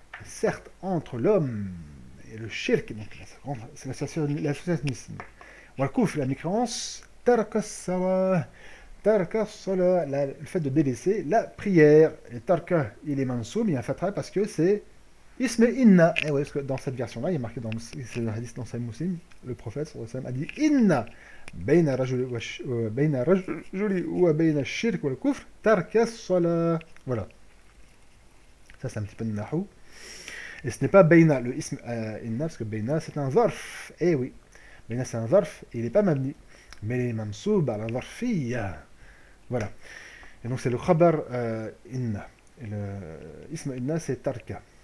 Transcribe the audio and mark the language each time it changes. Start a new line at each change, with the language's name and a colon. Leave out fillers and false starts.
French: Certes, entre l'homme et le shirk, donc c'est l'associationnisme,
Arabic: wa al-kufr,
French: la mécréance,
Arabic: tarka as-salah. Tarka as-salah,
French: le fait de délaisser la prière. Et tarka, il est mansoub, il y a un fatra parce que c'est isme inna. Et ouais, parce que dans cette version-là, il est marqué c'est le hadith dans Sahih Muslim, le prophète sallallahu alayhi wa sallam a dit inna.
Arabic: بين الرجل وبين الشرك والكفر ترك الصلاة.
French: Voilà. Ça, c'est un petit peu de nahou. Et ce n'est pas Beina, le ism inna, parce que Beina, c'est un zarf. Eh oui. Beina, c'est un zarf, et il n'est pas mabni. Mais il est mansoub à la zarfiyya. Voilà. Et donc, c'est le khabar inna. Et le ism inna, c'est tarka.